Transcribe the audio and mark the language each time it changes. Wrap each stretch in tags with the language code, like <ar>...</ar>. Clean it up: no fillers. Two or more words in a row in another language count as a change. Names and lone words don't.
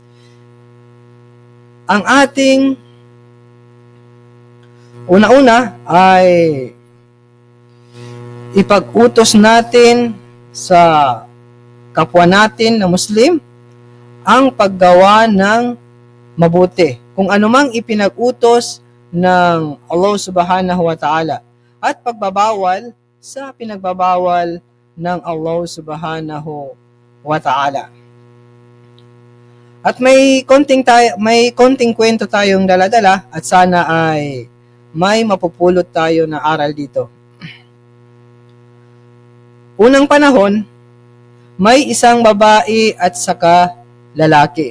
<tl>Ang ating una-una ay ipag-utos natin sa kapwa natin na Muslim ang paggawa ng mabuti. Kung anumang ipinag-utos ng Allah</tl> <ar>سبحانه وتعالى</ar> <tl>at pagbabawal sa pinagbabawal ng Allah</tl> <ar>سبحانه وتعالى.</ar> <tl>At may konting kwento tayong daladala at sana ay may mapupulot tayo na aral dito. Unang panahon, may isang babae at saka lalaki.</tl>